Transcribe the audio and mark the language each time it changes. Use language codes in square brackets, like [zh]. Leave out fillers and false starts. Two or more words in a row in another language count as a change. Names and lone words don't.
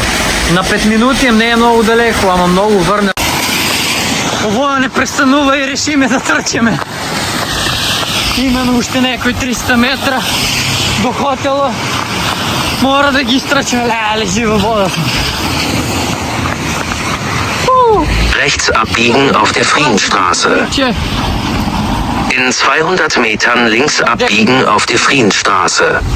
[mk] На 5 минути не е многу далеко, ама многу врне. Овоја не престанува и решиме да трчиме. Имаме уште некои 300 метра до хотело. Мора да ги истрчиме, лежи во водата. [de] Rechts abbiegen auf der Friedensstraße. In 200 Metern links abbiegen auf der Friedensstraße.